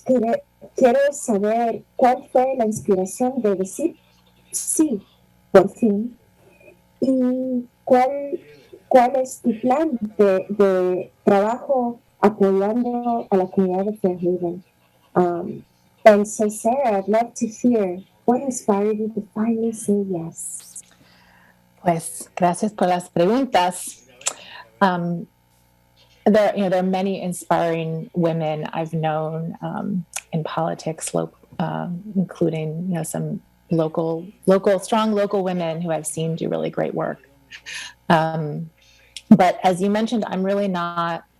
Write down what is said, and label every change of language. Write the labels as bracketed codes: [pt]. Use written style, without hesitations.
[es] Quiero saber cuál fue la inspiración de decir sí, por fin, y cuál es tu plan de trabajo apoyando a la comunidad de Fairhaven. [en] And so, Sarah, I'd love to hear what inspired you to finally say yes. [es] Pues gracias por las preguntas. [en] There are many inspiring women I've known in politics, including some strong local women who I've seen do really great work. But as you mentioned, I'm really not.